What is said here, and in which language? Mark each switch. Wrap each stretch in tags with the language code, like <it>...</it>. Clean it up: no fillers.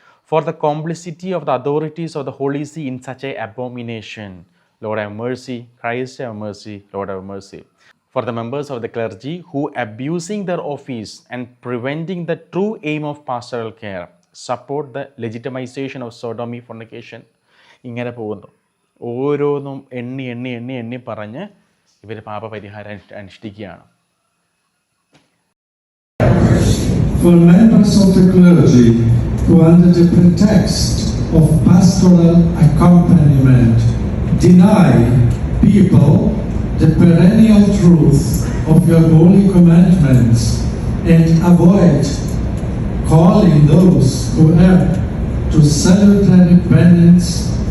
<en>For the complicity of the authorities of the Holy See in such an abomination. Lord, have mercy. Christ, have mercy. Lord, have mercy. For the members of the clergy who abusing their office and preventing the true aim of pastoral care, support the legitimization of sodomy, fornication.</en> <ml>ഇങ്ങനെ പോകുന്നു. ഓരോന്നും എണ്ണി പറഞ്ഞ് ഇവർ പാപപരിഹാരം അനുഷ്ഠിക്കുകയാണ്.</ml> <en>For members of the clergy who under the pretext of pastoral accompaniment deny people the perennial truth of your holy commandments and avoid calling those who err to salutary penance,</en>